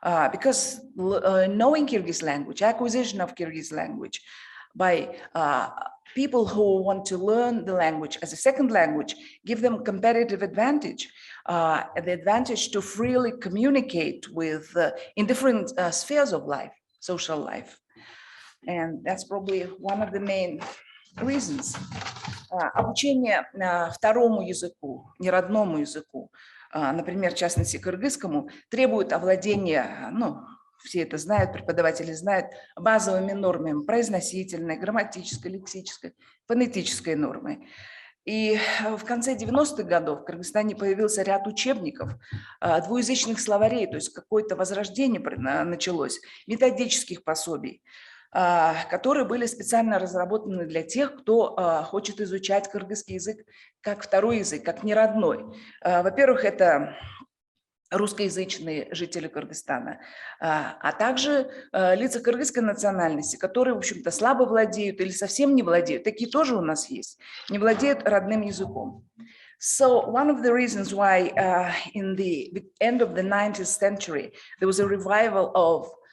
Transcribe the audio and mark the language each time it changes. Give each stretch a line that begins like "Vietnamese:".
English: Because knowing Kyrgyz language, acquisition of Kyrgyz language by people who want to learn the language as a second language, give them competitive advantage, the advantage to freely communicate with in different spheres of life, social life. And that's probably one of the main reasons.
Russian: Обучение второму языку, неродному языку, например, в частности, кыргызскому, требует овладения, ну, все это знают, преподаватели знают, базовыми нормами произносительной, грамматической, лексической, фонетической нормой. И в конце 90-х годов в Кыргызстане появился ряд учебников, двуязычных словарей, то есть какое-то возрождение началось, методических пособий, которые были специально разработаны для тех, кто хочет изучать кыргызский язык как второй язык, как неродной. Во-первых, это русскоязычные жители Кыргызстана, а также лица кыргызской национальности, которые, в общем-то, слабо владеют или совсем не владеют, такие тоже у нас есть, не владеют родным языком.
English: So one of the reasons why in the end of the 19th century there was a revival of